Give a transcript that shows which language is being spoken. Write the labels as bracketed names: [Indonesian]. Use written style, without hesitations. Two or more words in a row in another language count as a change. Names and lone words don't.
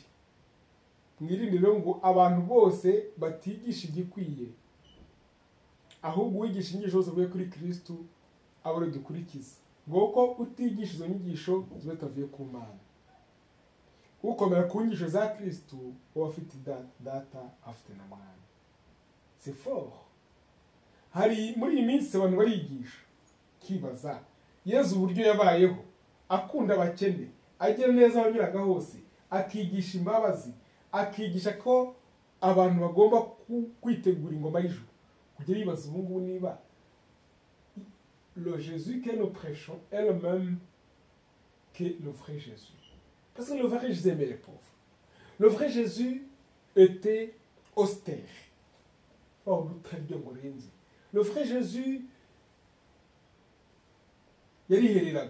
[Kinyarwanda] Mwirinde rero ngo abantu bose batigisha igikwiye, ahubwo uwigisha inyigisho zose avuye kuri Kristo abo rero dukurikiza. Ngo ko utigisha izo nyigisho ziba zitavuye ku Mana. Ukomera ku nyigisho za Kristo uba afite data, afite na Mwana. [French] C'est fort. [Kinyarwanda] Hari muri iyi minsi abantu barigisha kibaza Yezu uburyo yabayeho, akunda abakene, agira neza abanyuraga hose, akigisha imbabazi, akigisha ko abantu bagomba kwitegura ingoma y'ijuru. Kugira yibaza ubu ngubu niba [French] le Jésus que nous prêchons est le même que le vrai Jésus. Parce que le vrai Jésus aimait les pauvres. Le vrai Jésus était austère. Oh, le vrai Jésus yarihereraga.